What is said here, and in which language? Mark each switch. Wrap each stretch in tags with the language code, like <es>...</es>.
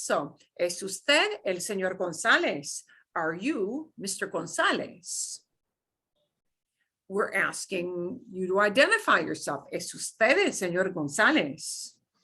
<es>So, ¿es usted el señor González?</es> <en>Are you Mr. González? We're asking you to identify yourself.</en> <es>¿Es usted el señor González?</es>